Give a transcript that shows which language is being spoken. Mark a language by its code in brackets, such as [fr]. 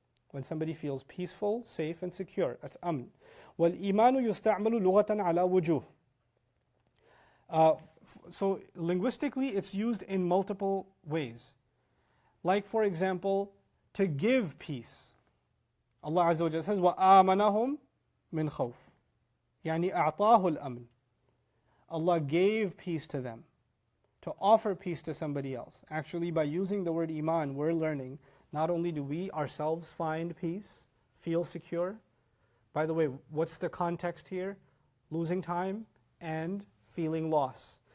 [en] When somebody feels peaceful, safe and secure, that's amn. [ar] وَالْإِيمَانُ يُسْتَعْمَلُ لُغَةً عَلَى وُجُوهٍ [en] So linguistically it's used in multiple ways. Like for example, to give peace. [ar] Allah Azza wa Jalla says, وَآمَنَهُمْ مِنْ خَوْفٍ يعني أعطاه الأمن. [en] Allah gave peace to them. To offer peace to somebody else. Actually, by using the word Iman, we're learning not only do we ourselves find peace, feel secure. By the way, what's the context here? Losing time and feeling loss.